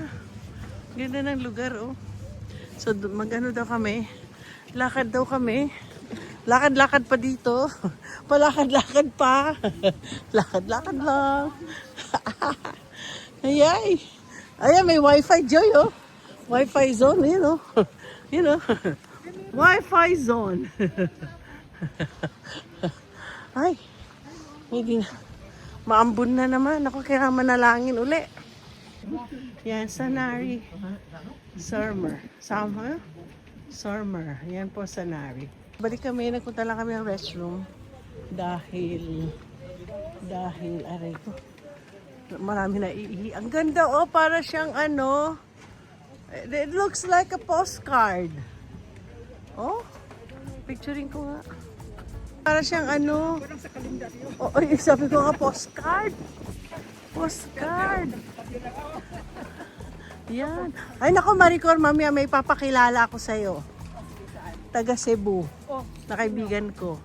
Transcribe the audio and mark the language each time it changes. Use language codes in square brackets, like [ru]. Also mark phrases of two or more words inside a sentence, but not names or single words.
[tl] Ganda ng lugar, oh. So, mag-ano daw kami. Lakad daw kami. Lakad-lakad pa dito. Palakad-lakad pa. Lakad-lakad lang. Ayay. Ayan, may wifi, Joy, oh. [en] Wi-Fi zone, you know. You know. Wi-Fi zone. [tl] Ay. Hindi na. Maambun na naman. Ako kaya manalangin uli. Yan, Sanary. Summer. Yan po, Sanary. Balik kami, nagpunta lang kami ng restroom. Dahil, aray ko. Marami na iihi. Ang ganda, oh, para siyang ano, [en] it looks like a postcard. [tl] Oh, picturing ko nga. Para siyang ano, oh, sabi ko nga, postcard. Yan. Ay, naku, Maricor, mamaya may papakilala ako sa'yo. Taga Cebu. Na kaibigan ko.